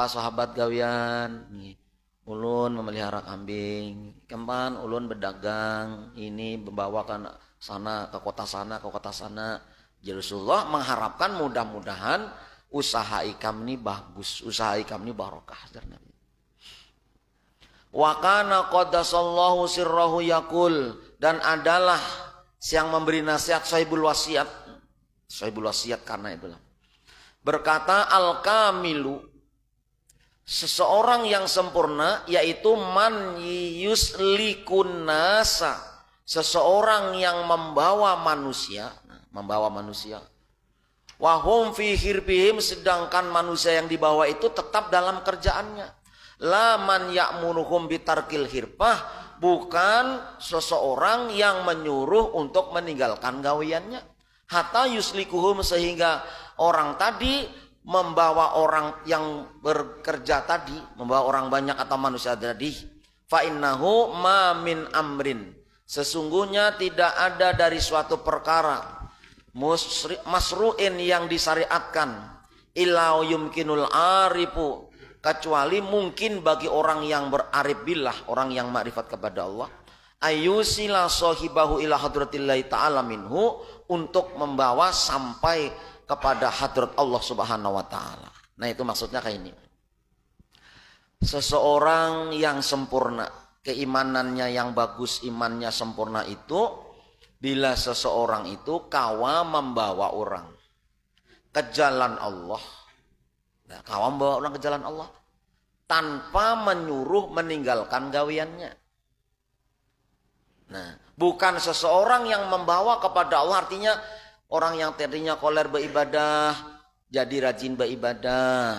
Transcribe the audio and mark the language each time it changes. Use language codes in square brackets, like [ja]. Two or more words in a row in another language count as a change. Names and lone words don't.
[bjn] Kamu apa sahabat gawian nih, ulun memelihara kambing, kempan ulun berdagang, ini membawa ke sana, ke kota sana, ke kota sana. [id] Jadi Rasulullah mengharapkan mudah-mudahan usaha ikam ini bagus, usaha ikam ini barokah. [ar] وكان قدس الله سره يقول, [id] dan adalah yang memberi nasihat sahibul wasiat. Sahibul wasiat karena itulah. Berkata al-kamilu, seseorang yang sempurna yaitu [ar] من يسلك الناس, [id] seseorang yang membawa manusia, [ar] وهم في حرفتهم, [id] sedangkan manusia yang dibawa itu tetap dalam kerjaannya. [ar] لا من يأمرهم بترك الحرفة, [id] bukan seseorang yang menyuruh untuk meninggalkan gawiannya. [ar] حتى يسلكهم, [id] sehingga orang tadi membawa orang yang bekerja tadi, membawa orang banyak atau manusia tadi. [ar] فإنه ما من أمر, [id] sesungguhnya tidak ada dari suatu perkara masru'in yang disyariatkan, [ar] إلا يمكن العارف, [id] kecuali mungkin bagi orang yang berarif billah, orang yang makrifat kepada Allah, [ar] أن يوصل صاحبه إلى حضرة الله تعالى منه, [id] untuk membawa sampai kepada hadrat Allah [ar] سبحانه وتعالى. [id] Nah, itu maksudnya kayak ini. Seseorang yang sempurna, keimanannya yang bagus, imannya sempurna itu bila seseorang itu kawa membawa orang ke jalan Allah. Nah, kawa membawa orang ke jalan Allah tanpa menyuruh meninggalkan gawiannya. Nah, bukan seseorang yang membawa kepada Allah, artinya orang yang tadinya koler beribadah jadi rajin beribadah.